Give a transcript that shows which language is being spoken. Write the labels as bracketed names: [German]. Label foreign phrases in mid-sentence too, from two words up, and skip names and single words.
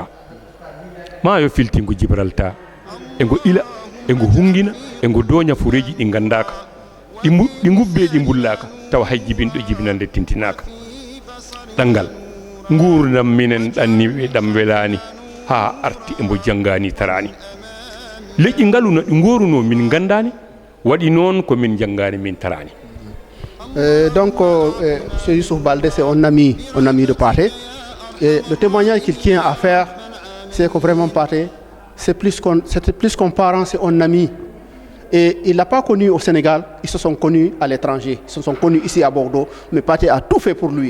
[Fula] Ma yo filti ngo Gibraltar e ngo ila e ngo hungina e ngo doña fureji ɗi gandaka ɗi gubbe ɗi bullaka tawa hay jibinɗo jibinande tintinaka. ɗangal gurdam minen ɗanniɓe ɗam welani ha arti e mbo janggani tarani. Leƴƴi ngaluna ɗi goruno min gandani waɗi noon ko min janggani min tarani. [French] Donc, M. Youssouf Baldé, c'est un ami de Pathé. Et le témoignage qu'il tient à faire, c'est que vraiment Pathé, c'était plus qu'un parent, c'est un ami. Et il ne l'a pas connu au Sénégal, ils se sont connus à l'étranger, ils se sont connus ici à Bordeaux, mais Pathé a tout fait pour lui.